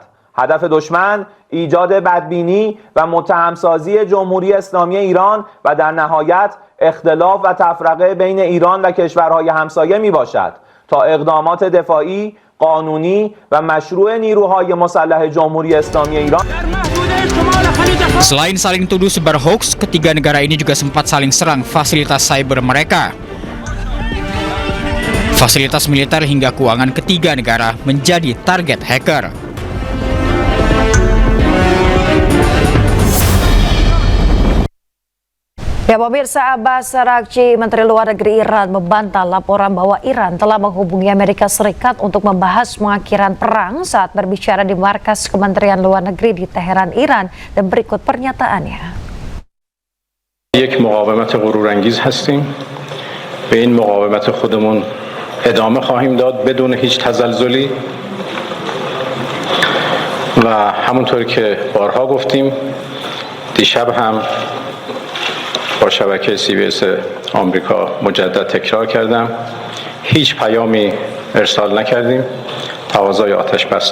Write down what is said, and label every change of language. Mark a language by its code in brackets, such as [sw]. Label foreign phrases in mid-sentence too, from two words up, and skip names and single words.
[fa] هدف دشمن ایجاد بدبینی و متهمسازی جمهوری اسلامی ایران و در نهایت اختلاف و تفرقه بین ایران و کشورهای همسایه می باشد تا اقدامات دفاعی، قانونی و مشروع نیروهای مسلح جمهوری اسلامی ایران. [id] Selain saling tuduh sebar hoax, ketiga negara ini juga sempat saling serang fasilitas cyber mereka. Fasilitas militer hingga keuangan ketiga negara menjadi target hacker. Ya pemirsa, Abbas Araghchi, Menteri Luar Negeri Iran, membantah laporan bahwa Iran telah menghubungi Amerika Serikat untuk membahas pengakhiran perang saat berbicara di markas Kementerian Luar Negeri di Teheran, Iran, dan berikut pernyataannya. [fa] یک مقاومت غرورانگیز هستیم. به این مقاومت خودمون ادامه خواهیم داد بدون هیچ تزلزلی و همونطور که بارها گفتیم دیشب هم با شبکه CBS آمریکا مجدد تکرار کردم هیچ پیامی ارسال نکردیم تقاضای آتش بس